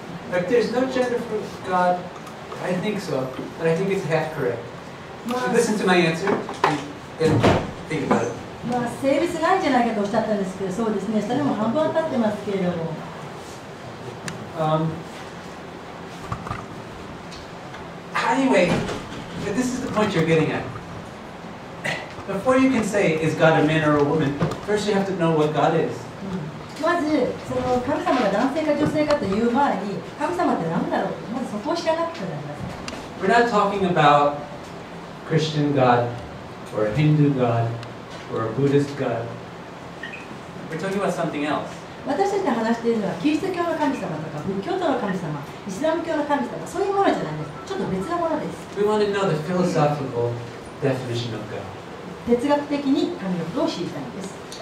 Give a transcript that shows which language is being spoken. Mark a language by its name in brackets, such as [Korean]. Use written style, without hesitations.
[English] If there's no gender for God, I think so, but I think it's half correct. まあ、 Listen to my answer and think about it. [Japanese] まあ、性別ないんじゃないかとおっしゃったんですけど、そうですね、それも半分当たってますけれども。 [English] Anyway, this is the point you're getting at. Before you can say, is God a man or a woman, first you have to know what God is. [Japanese] まず、その神様が男性か女性かという前に、神様って何だろう、まずそこを知らなくてはなりません。 [English] We're not talking about Christian God or a Hindu God or a Buddhist God. We're talking about something else. [Japanese] 私たちが話しているのは、キリスト教の神様とか、仏教徒の神様、イスラム教の神様、そういうものじゃないです。ちょっと別なものです。 [English] We want to know the philosophical definition of God. [Japanese] 哲学的に神のことを知りたいんです。